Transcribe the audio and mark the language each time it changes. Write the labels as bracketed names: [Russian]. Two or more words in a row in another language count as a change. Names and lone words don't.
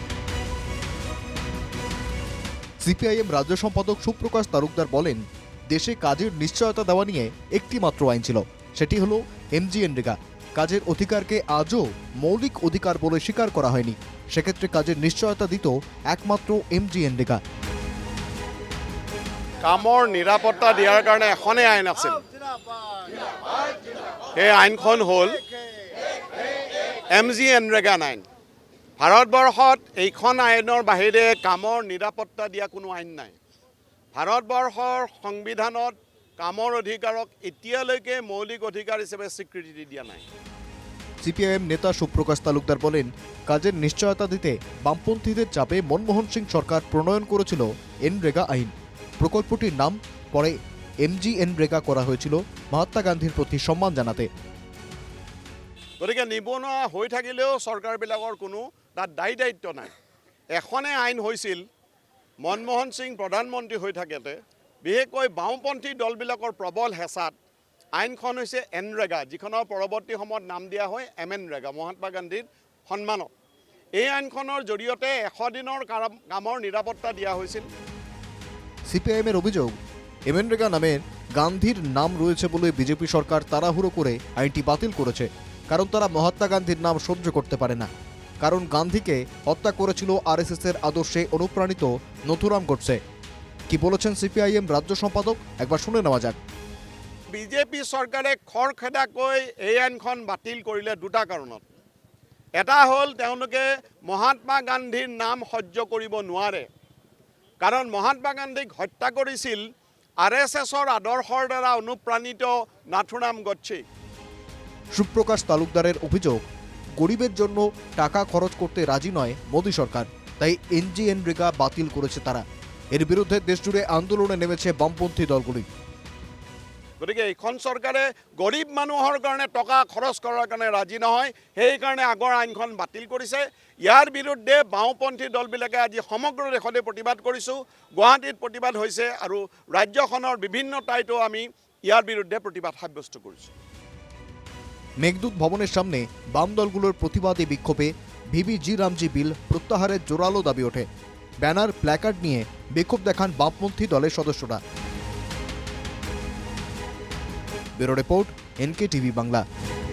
[Bangla] সিপিআইএম রাজ্য সম্পাদক সুপ্রকাশ তালুকদার বলেন, দেশে কাজের নিশ্চয়তা দেওয়া নিয়ে একটি মাত্র আইন ছিল, সেটি হলো এমজিএনরেগা। কাজের অধিকারকে আজও মৌলিক অধিকার বলে স্বীকার করা হয়নি। সেক্ষেত্রে কাজের নিশ্চয়তা দিত একমাত্র এমজিএনরেগা। [Assamese] কামৰ নিৰাপত্তা দিয়াৰ কাৰণে এখনেই আইন আছিল। এই আইনখন হ'ল এমজিএনৰেগা আইন। ভাৰতবৰ্ষত এইখন আইনৰ বাহিৰে কামৰ নিৰাপত্তা দিয়া কোনো আইন নাই। ভাৰতবৰ্ষৰ সংবিধানত কামৰ অধিকাৰক এতিয়ালৈকে মৌলিক অধিকাৰ হিচাপে স্বীকৃতি দিয়া নাই। [Bangla] সিপিআইএম নেতা সুপ্রকাশ তালুকদার বলেন, কাজের নিশ্চয়তা দিতে বামপন্থীদের চাপে মনমোহন সিং সরকার প্রণয়ন করেছিল এনরেগা আইন। প্রকল্পটির নাম পরে এমজিএনরেগা করা হয়েছিল মহাত্মা গান্ধীর প্রতি সম্মান জানাতে। [Assamese] গতিকে নিবনুৱা হৈ থাকিলেও চৰকাৰবিলাকৰ কোনো তাত দায়ী দায়িত্ব নাই। এখনে আইন হৈছিল মনমোহন সিং প্ৰধানমন্ত্ৰী হৈ থাকোঁতে, বিশেষকৈ বাওঁপন্থী দলবিলাকৰ প্ৰবল হেঁচাত আইনখন হৈছে এনৰেগা, যিখনৰ পৰৱৰ্তী সময়ত নাম দিয়া হয় এমএনৰেগা, মহাত্মা গান্ধীৰ সন্মানত। এই আইনখনৰ জৰিয়তে ১০০ দিনৰ কামৰ নিৰাপত্তা দিয়া হৈছিল। [Bangla] সিপিআইএমের অভিযোগ, এমএনরেগা নামের গান্ধীর নাম রয়েছে বলে বিজেপি সরকার তাড়াহুড়ো করে আইনটি বাতিল করেছে। কারণ তারা মহাত্মা গান্ধীর নাম সহ্য করতে পারে না। কারণ গান্ধীকে হত্যা করেছিল আরএসএসের আদর্শে অনুপ্রাণিত নথুরাম গডসে। কি বলেছেন সিপিআইএম রাজ্য সম্পাদক, একবার শুনে নেওয়া যাক। [Assamese] বিজেপি চৰকাৰে খৰখেদাকৈ এই আইনখন বাতিল কৰিলে দুটা কাৰণত। এটা হ'ল তেওঁলোকে মহাত্মা গান্ধীৰ নাম সহ্য কৰিব নোৱাৰে। কাৰণ মহাত্মা গান্ধীক হত্যা কৰিছিল আৰএসএছৰ আদৰ্শৰ দ্বাৰা অনুপ্ৰাণিত নাথুৰাম গডছে। [Bangla] সুপ্রকাশ তালুকদারের অভিযোগ, গরিবের জন্য টাকা খরচ করতে রাজি নয় মোদী সরকার, তাই এমজিএনরেগা বাতিল করেছে তারা। এর বিরুদ্ধে দেশজুড়ে আন্দোলনে নেমেছে বামপন্থী দলগুলি। [Assamese] গতিকে এইখন চৰকাৰে গৰীব মানুহৰ কাৰণে টকা খৰচ কৰাৰ কাৰণে ৰাজি নহয়, সেইকাৰণে আগৰ আইনখন বাতিল কৰিছে। ইয়াৰ বিৰুদ্ধে বাওঁপন্থী দলবিলাকে আজি সমগ্ৰ দেশতে প্ৰতিবাদ কৰিছোঁ। গুৱাহাটীত প্ৰতিবাদ হৈছে আৰু ৰাজ্যখনৰ বিভিন্ন ঠাইতো আমি ইয়াৰ বিৰুদ্ধে প্ৰতিবাদ সাব্যস্ত কৰিছোঁ। [Bangla] মেঘদূত ভবনের সামনে বাম দলগুলোর প্রতিবাদী বিক্ষোভে ভিবি রামজি বিল প্রত্যাহারের জোরালো দাবি ওঠে। ব্যানার, প্ল্যাকার্ড নিয়ে বিক্ষোভ দেখান বামপন্থী দলের সদস্যরা। ব্যুরো রিপোর্ট, এনকে টিভি বাংলা।